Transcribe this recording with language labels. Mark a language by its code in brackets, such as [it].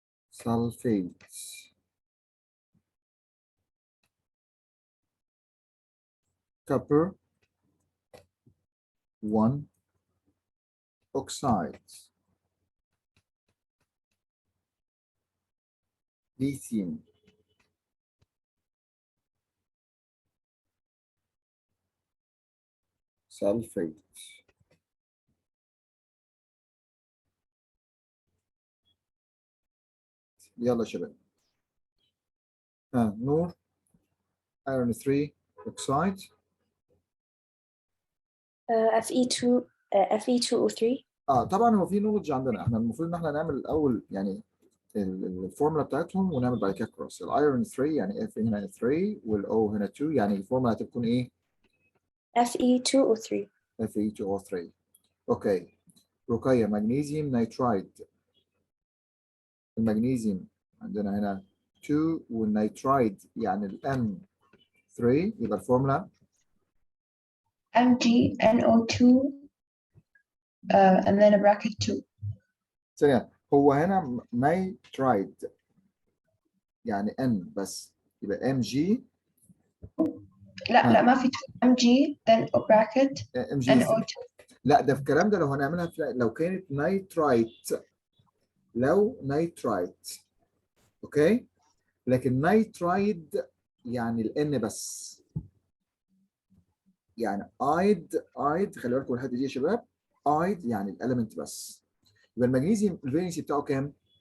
[en] sulfate copper 1 oxides lithium sulfate [ar] يلا شباب نور iron 3 oxide [en] Fe2 Fe2O3 [ar] طبعا هو في نولج عندنا احنا المفروض ان احنا نعمل الاول يعني الفورمولا بتاعتهم ونعمل بعد كده كروس الايرون 3 يعني اف هنا 3 والاو هنا 2 يعني الفورمولا هتكون ايه؟ [en] Fe2O3 [ar] Fe2O3 اوكي رقية مغنيسيوم نيترايد المغنيسيوم عندنا هنا 2 والنيترايد يعني الام 3 يبقى الفورمولا [en] MgNO2 and then a bracket 2. [ar] ثانية هو هنا نيترايد يعني ان بس يبقى ام جي لا ما في 2 Mg [en] then a bracket [ar] ام جي [en] NO2. [ar] لا ده في الكلام ده لو هنعملها لو كانت نيترايت لو نيترايت اوكي لكن نيترايد يعني الان بس يعني ايد خلي بالكم الحته دي يا شباب ايد يعني الاليمنت بس يبقى المغنيسيوم الفالنسي بتاعه كام